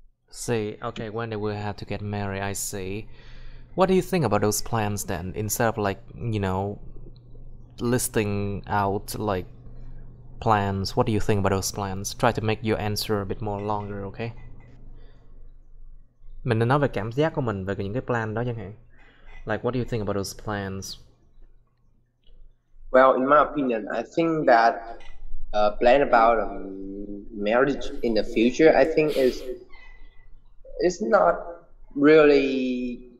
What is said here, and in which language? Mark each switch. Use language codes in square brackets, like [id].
[en] See, okay, when they will have to get married, I see. What do you think about those plans then? Instead of like, you know, listing out like plans, what do you think about those plans? Try to make your answer a bit more longer, okay? [vi] Mình nên nói về cảm giác của mình về những cái plan đó chẳng hạn. [en] Like, what do you think about those plans? Well, in my opinion, I think that plan about marriage in the future, I think is not really